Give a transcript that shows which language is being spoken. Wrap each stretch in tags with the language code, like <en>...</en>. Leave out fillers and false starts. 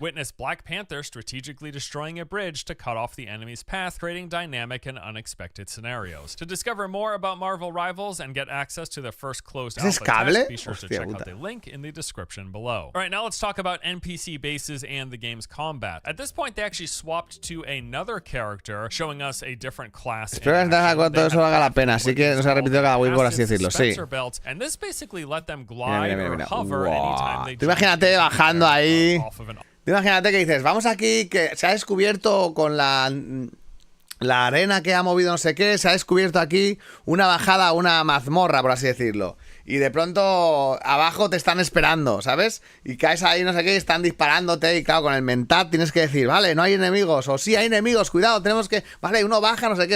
<en>Witness Black Panther strategically destroying a bridge to cut off the enemy's path, creating dynamic and unexpected scenarios. To discover more about Marvel Rivals and get access to the first closed alpha test, be sure to check out the link in the description below. All right, now let's talk about NPC bases and the game's combat. At this point, they actually swapped to another character, showing us a different class.</en> <es>Espero que todo eso valga la pena, así que no se ha repetido cada whip, por así decirlo, sí.</es> <en>And this basically let them glide or hover anytime they</en> <es>Tú imagínate bajando ahí. Tú imagínate que dices, vamos aquí, que se ha descubierto con la arena que ha movido no sé qué, se ha descubierto aquí una bajada a una mazmorra, por así decirlo. Y de pronto abajo te están esperando, ¿sabes? Y caes ahí, no sé qué, y están disparándote. Y claro, con el mentat tienes que decir, vale, no hay enemigos. O sí, hay enemigos, cuidado, tenemos que... Vale, uno baja, no sé qué.</es>